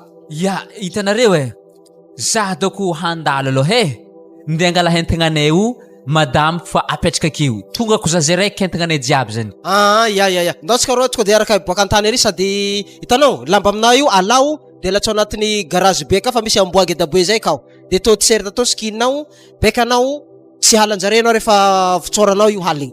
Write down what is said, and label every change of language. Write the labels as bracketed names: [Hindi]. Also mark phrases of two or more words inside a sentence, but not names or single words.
[Malagasy] hitanareo za doko handalo aloha nde angala hentegnanay io madame fa apetraka akeo tonga ko za zay raiky hentegnanay jiaby zany ndatsika rô tonga de araka miboaka antany ery sady hitanao lamba aminao io alao de latsao anatin'ny garage be ka fa misy amboagy edabe zay kao de to tserta to skininao bekanao tsy halanjare anao rehefa fitsoranao io haligny